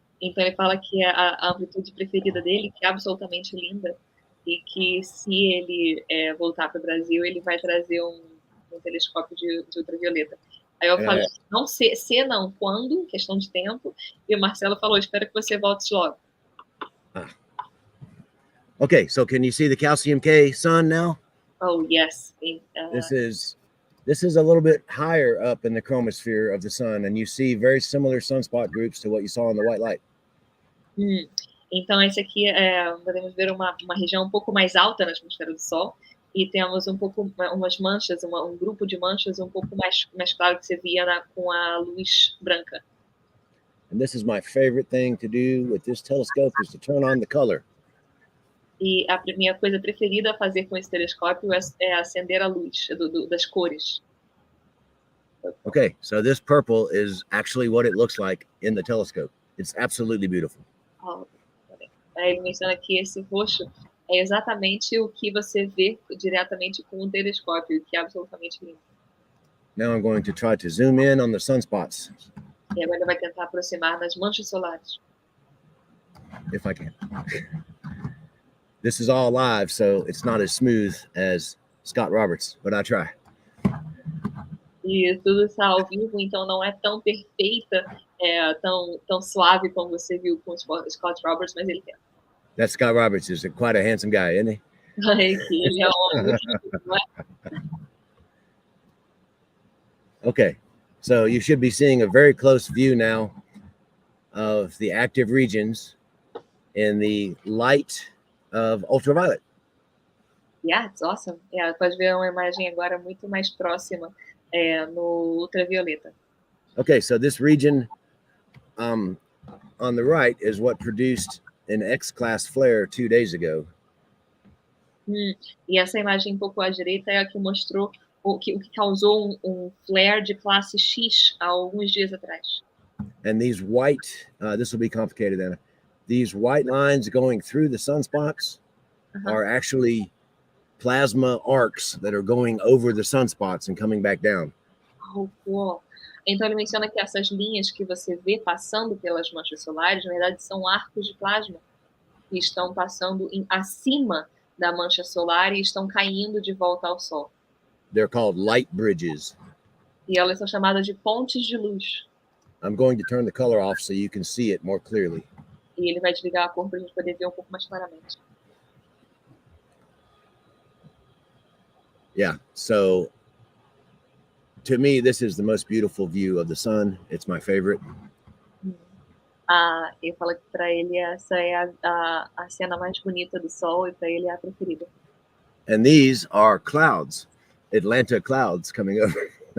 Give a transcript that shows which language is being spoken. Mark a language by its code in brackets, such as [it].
[pt] Então ele fala que a amplitude preferida dele, que é absolutamente linda, e que se ele voltar para o Brasil, ele vai trazer um telescópio de ultravioleta. Aí eu falei, não se não, quando, questão de tempo, e o Marcelo falou, espero que você volte logo. [en] Okay, so can you see the calcium K sun now? Oh, yes. This is a little bit higher up in the chromosphere of the sun, and you see very similar sunspot groups to what you saw in the white light. [pt] Então, esse aqui podemos ver uma região um pouco mais alta na atmosfera do Sol, e temos umas manchas, um grupo de manchas um pouco mais claro que você via com a luz branca. [en] And this is my favorite thing to do with this telescope is to turn on the color. [pt] E a minha coisa preferida a fazer com esse telescópio é acender a luz das cores. [en] Okay, so this purple is actually what it looks like in the telescope. It's absolutely beautiful. [pt] Ele menciona que esse roxo é exatamente o que você vê diretamente com o telescópio, que é absolutamente lindo. [en] Now I'm going to try to zoom in on the sunspots. [pt] E agora ele vai tentar aproximar nas manchas solares. [en] If I can. This is all live, so it's not as smooth as Scott Roberts, but I try. [pt] E tudo está ao vivo, então não é tão perfeita, tão suave como você viu com o Scott Roberts, mas ele tenta. [en] That Scott Roberts is quite a handsome guy, isn't he? [pt] Ele é um homem muito, não é? [en] Okay, so you should be seeing a very close view now of the active regions in the light of ultraviolet. Yeah, it's awesome. [pt] Pode ver uma imagem agora muito mais próxima no ultravioleta. [en] Okay, so this region on the right is what produced an X-class flare 2 days ago. [pt] E essa imagem um pouco à direita é a que mostrou o que causou um flare de classe X há alguns dias atrás. [en] And these white, this will be complicated, Anna. These white lines going through the sunspots are actually plasma arcs that are going over the sunspots and coming back down. Oh, cool. [pt] Então ele menciona que essas linhas que você vê passando pelas manchas solares, na verdade, são arcos de plasma que estão passando acima da mancha solar e estão caindo de volta ao Sol. [en] They're called light bridges. [pt] E elas são chamadas de pontes de luz. [en] I'm going to turn the color off so you can see it more clearly. [pt] E ele vai desligar a cor para a gente poder ver um pouco mais claramente. [en] Yeah, so to me, this is the most beautiful view of the sun. It's my favorite. [pt] Eu falo que para ele essa é a cena mais bonita do Sol e para ele é a preferida. [en] And these are clouds, Atlanta clouds coming over.